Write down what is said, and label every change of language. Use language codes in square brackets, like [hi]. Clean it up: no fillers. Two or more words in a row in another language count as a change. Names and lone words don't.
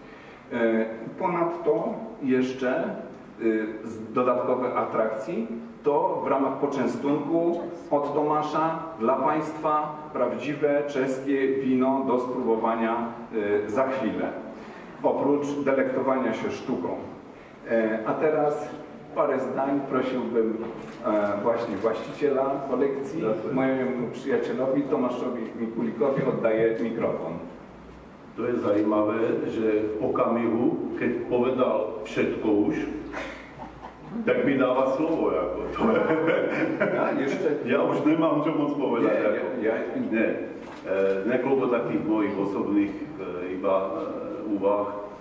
[pl] Ponadto jeszcze z dodatkowych atrakcji to w ramach poczęstunku od Tomasza dla Państwa prawdziwe czeskie wino do spróbowania za chwilę, oprócz delektowania się sztuką. A teraz parę zdań prosiłbym właśnie właściciela kolekcji, mojemu przyjacielowi Tomaszowi Mikulikowi oddaję mikrofon. [sk] To je zajímavé, že v okamihu, keď povedal všetko už, tak mi dáva slovo. Jako. To je... Ja už nemám čo moc povedať. Nie. Niekoľko takých mojich osobných iba úvah.